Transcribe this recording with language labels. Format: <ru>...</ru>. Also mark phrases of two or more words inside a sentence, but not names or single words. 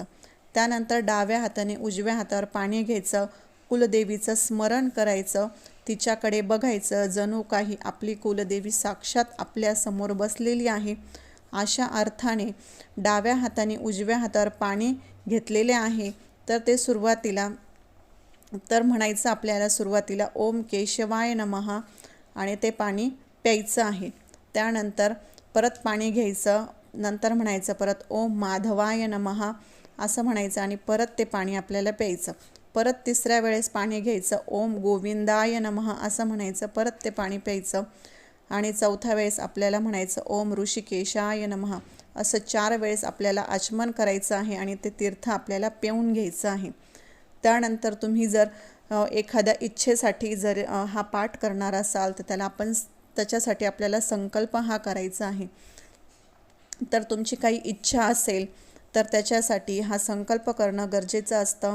<mr>त्यानंतर डाव्या हाताने उजव्या हातावर पाणी घ्यायचं, कुलदेवीचं स्मरण करायचं, तिच्याकडे बघायचं जणू काही आपली कुलदेवी साक्षात आपल्यासमोर बसलेली आहे. अशा अर्थाने डाव्या हाताने उजव्या हातावर पाणी घेतलेले आहे तर ते सुरुवातीला म्हणायचं आपल्याला सुरुवातीला</mr> <sa>ओम केशवाय नमः</sa> <mr>आणि ते पाणी प्यायचं आहे. त्यानंतर परत पाणी घ्यायचं, नंतर म्हणायचं परत</mr> <sa>ओम माधवाय नमः</sa> <mr>असं म्हणायचं आणि परत ते पाणी आपल्याला प्यायचं. परत तिसऱ्या वेळेस पाणी घ्यायचं,</mr> <sa>ओम गोविंदाय नमः</sa> <mr>असं म्हणायचं, परत ते पाणी प्यायचं आणि चौथ्या वेळेस आपल्याला म्हणायचं</mr> <sa>ओम ऋषिकेशाय नमः.</sa> <mr>असं 4 वेळेस आपल्याला आचमन करायचं आहे आणि ते तीर्थ आपल्याला पिऊन घ्यायचं आहे. त्यानंतर तुम्ही जर एखाद्या इच्छेसाठी जर हा पाठ करणार असाल तर त्याच्यासाठी आपल्याला संकल्प हा करायचा आहे. तर तुमची काही इच्छा असेल तर त्याच्यासाठी हा संकल्प करणं गरजेचं असतं.</mr>